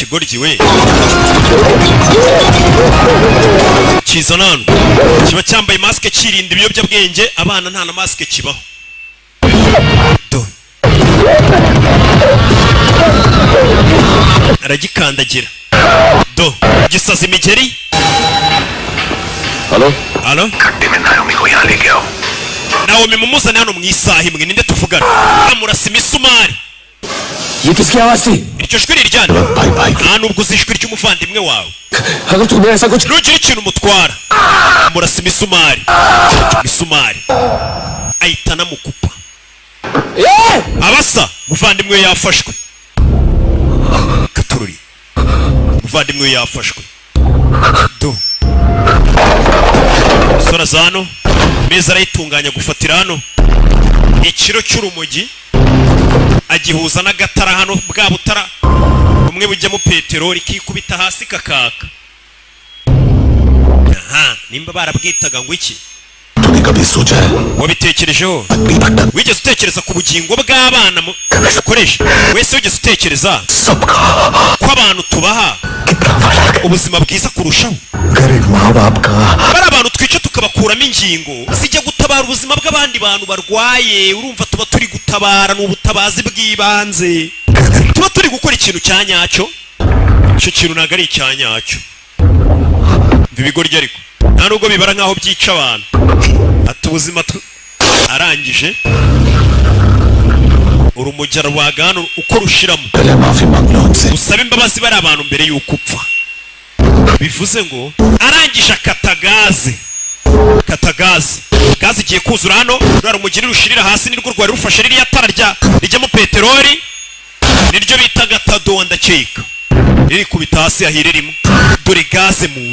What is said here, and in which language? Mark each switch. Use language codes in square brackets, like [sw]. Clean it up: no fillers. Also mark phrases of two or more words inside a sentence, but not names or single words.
[rw] urumogi kizana hano kiba cyambaye masike kirinda ibiyobyabwenge abana nta na masike kibaho do aragikandagira do gisaza imigeri [hi] हेलो [rw] halo [hi] खट्टे में नायोमी को यहाँ लेके आओ [rw] Naomi mumuzane hano mu isaha imwe ninde tuvugana amurasa imisumari [hi] ये किसकी आवाज थी? [rw] iryo jwi riryana nta nubwo uzi ijwi ry'umuvandimwe wawe [hi] अगर तुम्हें ऐसा कुछ [rw] ntugire ikintu umutwara amurasa imisumari ahita anamukupa abasa muvandimwe we yafashwe katururi muvandimwe we yafashwe do sora zano meza arayitunganya gufatira hano ikiro cy'urumogi agihuza n'agatara hano bwa butara umwe bujyamo peteroli kikubita hasi kakaka aha nimba barabwitaga ngo iki [hi] तूने कभी सोचा है [rw] wabitekerejeho wigeze utekereza ku bugingo bw'abana ukoresha wese wigeze utekereza ko abantu tubaha ubuzima bwiza kurushaho [hi] गरीब माँ बाप का [rw] bari abantu twica tukabakuramo ingingo zijya gutabara ubuzima bw'abandi bantu barwaye urumva tuba turi gutabara n'ubutabazi bw'ibanze tuba turi gukora ikintu cya nyacyo icyo kintu ntabwo ari icya nyacyo ibigoryi ariko nta nubwo bibara nk'aho byica abantu ati ubuzima arangije urumujya rwagana uko rushiramo [hi] पहले माफी मांग लो उनसे [rw] usaba imbabazi bari abantu mbere y'uko upfa bivuze ngo arangije akata gaze igiye kuzura hano rura rumugiri rushirira hasi nirwo rwari rufashe ririya tara rijyamo peteroli niryo bita gatado ndakeka riri kubita hasi ahiririmo dore gaze